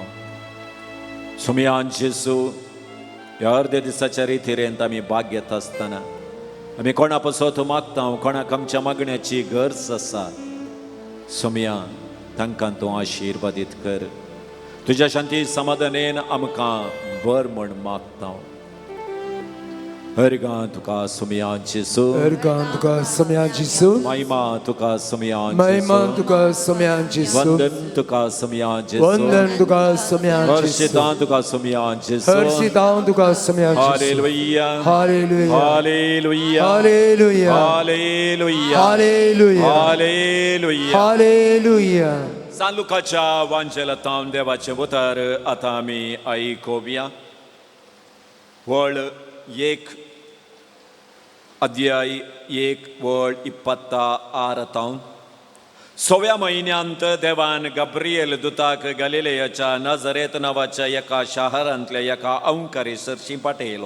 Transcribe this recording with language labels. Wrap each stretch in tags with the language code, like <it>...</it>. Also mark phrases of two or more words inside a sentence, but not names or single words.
<kok>सोम्यान जेजू ह्या अर्दे दिसाच्या रितीरेंत आमी भाग घेता आसतना आमी कोणा पसत मागता, कोणाक आमच्या मागण्याची गरज आसा, सोम्या तांकां तूं आशिर्वादीत कर. तुज्या शांती समाधानेन आमकां बर म्हण मागता. अर्गां तुका सोम्या जेजू. Ergan tuka sumyan Jesu. महिमा तुका सोम्या Mahima जेजू. tuka sumyan Jesu. वंदन तुका सोम्या जेजू. Vandan tuka sumyan Jesu. हर्षितां तुका सोम्या जेजू. Harsitan tuka sumyan Jesu.</kok> <en>Hallelujah. Hallelujah. Hallelujah. Hallelujah. Hallelujah. Hallelujah. Hallelujah. Hallelujah.</en> <kok>San Lukaच्या वांचेलांत देवाचें उतर आतां आमी आयकोवया. वळ 1 अध्याय 1 वळ 26. 6व्या म्हयन्यांत देवान गब्रिएल दुताक गलिलेयाच्या नजरेत नांवाच्या एका शारांतल्या एका अंवकारीसरशी पाठयलो.</kok>